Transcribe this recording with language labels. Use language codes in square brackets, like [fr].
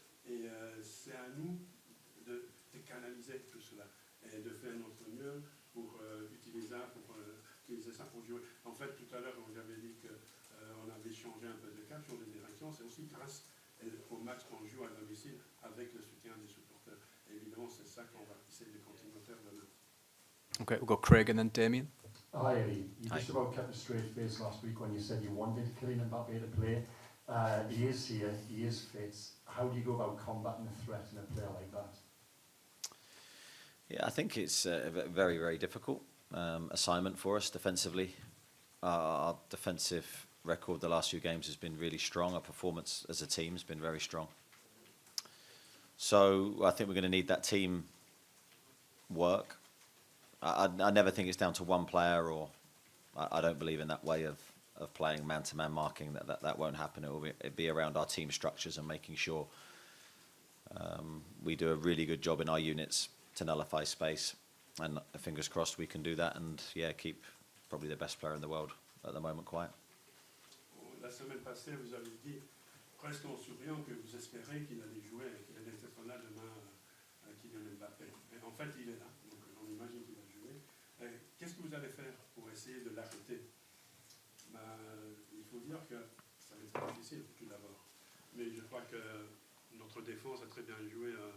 [fr] Et c'est à nous de canaliser tout cela et de faire notre mieux pour utiliser ça pour jouer. En fait, tout à l'heure, j'avais dit qu'on avait changé un peu de cap, changé de direction. C'est aussi grâce au match qu'on joue à domicile avec le soutien des supporters. Et évidemment, c'est ça qu'on va essayer de continuer à faire demain. [en] Okay, we've got Craig and then Damien. Hi, Eddie. You Hi. just about kept a straight face last week when you said you wanted Kylian Mbappe to play. He is here, he is fit. How do you go about combating a threat in a player like that? Yeah, I think it's a very, very difficult assignment for us defensively. Our defensive record the last few games has been really strong. Our performance as a team has been very strong. So I think we're going to need that team work. I never think it's down to one player, or I don't believe in that way of playing man-to-man marking. That won't happen. It'll be around our team structures and making sure we do a really good job in our units to nullify space. And fingers crossed we can do that and keep probably the best player in the world at the moment quiet. [fr] La semaine passée, vous avez dit, presque en souriant, que vous espérez qu'il allait jouer, qu'il allait être là demain, Kylian Mbappé. Et en fait, il est là, donc on imagine qu'il va jouer. Qu'est-ce que vous allez faire pour essayer de l'arrêter? Il faut dire que ça va être très difficile, tout d'abord. Mais je crois que notre défense a très bien joué.